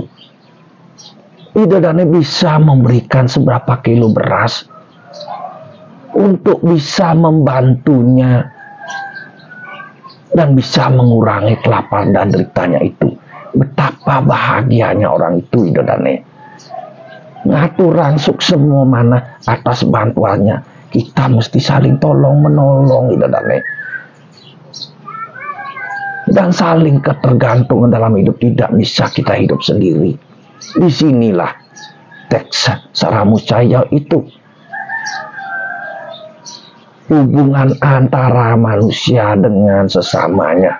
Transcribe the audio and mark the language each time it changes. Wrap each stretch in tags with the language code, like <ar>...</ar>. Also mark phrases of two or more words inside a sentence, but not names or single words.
<ban>Ide dane</ban> <id>bisa memberikan seberapa kilo beras untuk bisa membantunya dan bisa mengurangi kelaparan dan deritanya itu. Betapa bahagianya orang itu,</id> <ban>ide dane.</ban> <id>Ngatur rangsuk semua mana atas bantuannya. Kita mesti saling tolong menolong,</id> <ban>ide dane.</ban> <id>Dan saling ketergantungan dalam hidup, tidak bisa kita hidup sendiri. Disinilah teks Saramuscaya itu, hubungan antara manusia dengan sesamanya.</id>